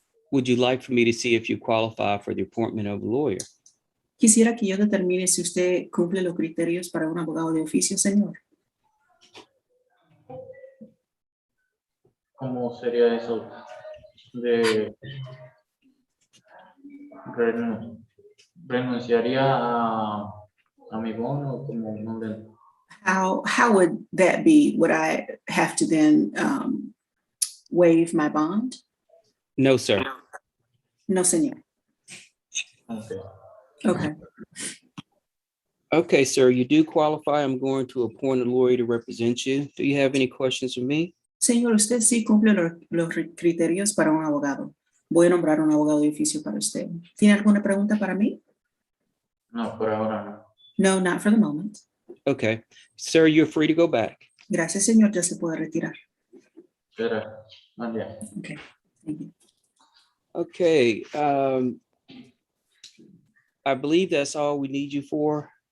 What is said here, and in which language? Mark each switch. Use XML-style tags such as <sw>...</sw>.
<en>Would you like for me to see if you qualify for the appointment of a lawyer?</en> <es>Quisiera que yo determine si usted cumple los criterios para un abogado de oficio, señor. ¿Cómo sería eso de renunciaría a mi bono como no le...</es> <en>How would that be? Would I have to then waive my bond? No, sir.</en> <es>No, señor.</es> <en>Okay. Okay. Okay, sir, you do qualify. I'm going to appoint a lawyer to represent you. Do you have any questions for me?</en> <es>Señor, usted sí cumple los criterios para un abogado. Voy a nombrar un abogado de oficio para usted. ¿Tiene alguna pregunta para mí? No, por ahora no.</es> <en>No, not for the moment. Okay, sir, you're free to go back.</en> <es>Gracias, señor. Ya se puede retirar. Espera, María.</es> <en>Okay. Thank you. Okay, I believe that's all we need you for.</en>